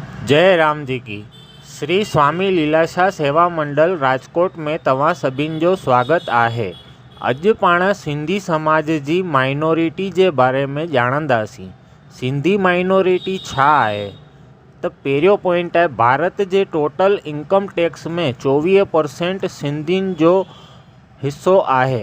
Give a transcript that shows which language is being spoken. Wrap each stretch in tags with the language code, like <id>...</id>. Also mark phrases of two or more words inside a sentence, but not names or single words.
<sd>जय राम जी की। श्री स्वामी लीलाशाह सेवा मंडल राजकोट में तव्हां सभिनि जो स्वागत आहे। अॼु पाण सिंधी समाज जी माइनॉरिटी जे बारे में ॼाणंदासीं। सिंधी माइनॉरिटी छा आहे? त पहिरियों पॉइंट आहे, भारत जे</sd> <en>total income tax</en> <sd>में 24% सिंधियुनि जो हिस्सो आहे।</sd>